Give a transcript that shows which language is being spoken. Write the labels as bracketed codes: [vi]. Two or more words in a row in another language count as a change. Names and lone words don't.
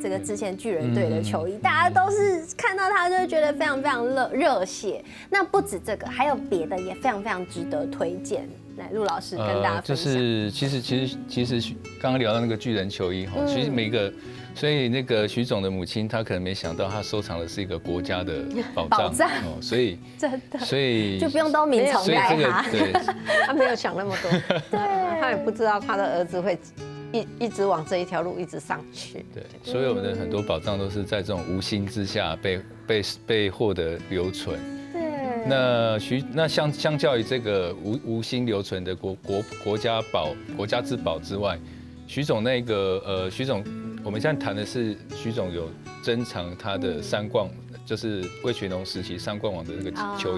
[zh] 這個之前巨人隊的球衣，大家都是看到它就會覺得非常非常熱血。那不止這個，還有別的也非常非常值得推薦。來，陸老師跟大家分享。就是其實剛剛聊到那個巨人球衣哈，其實每一個。所以那個徐總的母親，她可能沒想到，她收藏的是一個國家的寶藏哦，所以真的，所以就不用都名寵愛他，對，他沒有想那麼多，對，他也不知道他的兒子會一直往這一條路一直上去。對，所以我們的很多寶藏都是在這種無心之下被獲得留存。對，那相較於這個無心留存的國家之寶之外，徐總那個徐總。我們現在談的是徐總有珍藏他的三冠，就是味全龍時期三冠王的那個球衣。